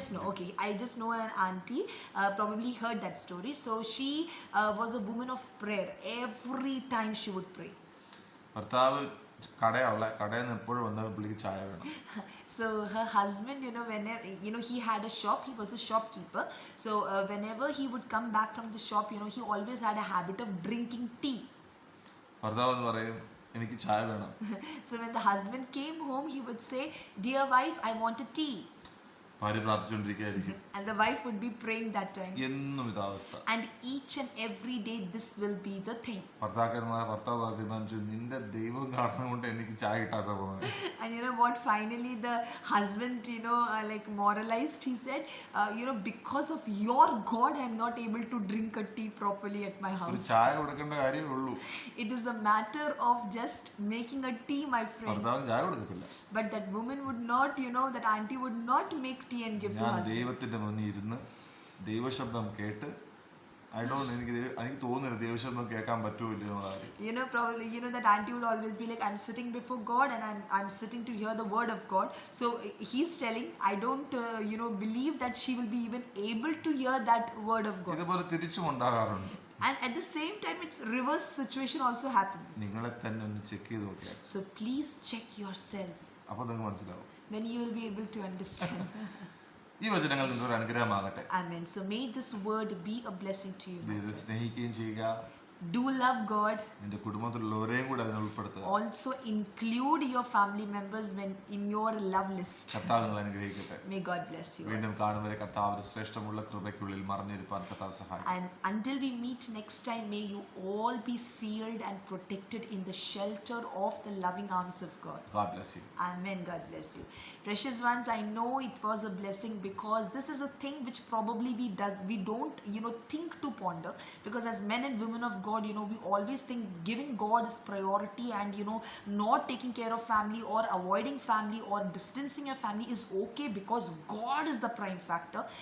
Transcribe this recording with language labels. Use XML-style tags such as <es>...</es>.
<en>Okay, I just know an auntie, probably heard that story. So she was a woman of prayer. Every time she would pray.</en> <ml>ഭർത്താവ് കടയിൽ നിന്ന് എപ്പോഴും വന്നാൽ പുള്ളിക്ക് ചായ വേണം.</ml> <en>So her husband, whenever he had a shop, he was a shopkeeper. So whenever he would come back from the shop, he always had a habit of drinking tea.</en> <ml>ഭർത്താവ് എന്ന് പറയും, എനിക്ക് ചായ വേണം.</ml> <en>So when the husband came home, he would say, dear wife, I want a tea.</en> <ml>ഭാര്യ പ്രാർത്ഥിച്ചുകൊണ്ടിരിക്കുകയായിരിക്കും.</ml> <en>And the wife would be praying that time.</en> <ml>എന്നും ഇതാ അവസ്ഥ.</ml> <en>And each and every day this will be the thing.</en> <ml>ഭർത്താവ് തീരുമാനിച്ചു, നിന്റെ ദൈവം കാരണം കൊണ്ട് എനിക്ക് ചായ കിട്ടാത്ത പോകുന്നത്.</ml> <en>And you know what, finally the husband, like moralized. He said, because of your God I am not able to drink a tea properly at my</en> <ml>ഒരു</ml> <en>house.</en> <ml>ചായ കൊടുക്കേണ്ട കാര്യമേ ഉള്ളൂ.</ml> <en>It is a matter of just making a tea, my friend.</en> <ml>ഭർത്താവിന് ചായ കൊടുക്കത്തില്ല.</ml> <en>But that woman would not, that auntie would not make tea and give to</en> <ml>ഞാൻ</ml> <en>husband.</en> <ml>ദൈവത്തിന്റെ മുന്നിൽ ഇരുന്ന് ദൈവശബ്ദം കേട്ട് എനിക്ക് തോന്നുന്നില്ല ദൈവശബ്ദം കേൾക്കാൻ പറ്റൂല്ലോ എന്നുള്ള കാര്യം.</ml> <en>Probably, that auntie would always be like, I'm sitting before God and I'm sitting to hear the word of God. So he's telling, I don't, believe that she will be even able to hear that word of God.</en> <ml>ഇതുപോലെ തിരിച്ചും ഉണ്ടാകാറുണ്ട്.</ml> <en>And at the same time, it's reverse situation also happens.</en> <ml>നിങ്ങളെ തന്നെ ഒന്ന് check ചെയ്ത് നോക്കിയാൽ.</ml> <en>So please check yourself.</en> <ml>അപ്പോൾ നിങ്ങൾക്ക് മനസ്സിലാവും.</ml> <en>Then you will be able to understand.</en> <ml>ഈ വചനങ്ങൾ നിങ്ങൾക്കൊരു അനുഗ്രഹമാകട്ടെ.</ml> <en>Amen. So may this word be a blessing to you.</en> <ml>ദൈവത്തെ സ്നേഹിക്കുകയും ചെയ്യുക.</ml> <en>Do love God.</en> <ml>നിന്റെ കുടുംബത്തിലുള്ളവരെയും കൂടെ അതിനെ ഉൾപ്പെടുത്തുക.</ml> <en>Also include your family members when in your love list.</en> <ml>കർത്താവ് നിങ്ങളെ അനുഗ്രഹിക്കട്ടെ.</ml> <en>May God bless you.</en> <ml>വീണ്ടും കാണുവരെ കർത്താവിന്റെ ശ്രേഷ്ഠമുള്ള കൃപയ്ക്കുള്ളിൽ മറഞ്ഞിരിപ്പാൻ കർത്താവ് സഹായിക്കും.</ml> <en>And until we meet next time, may you all be sealed and protected in the shelter of the loving arms of God. God bless you. Amen. God bless you. Precious ones, I know it was a blessing because this is a thing which probably we don't think to ponder, because as men and women of God, we always think giving God is priority, and not taking care of family or avoiding family or distancing your family is okay because God is the prime factor.</en>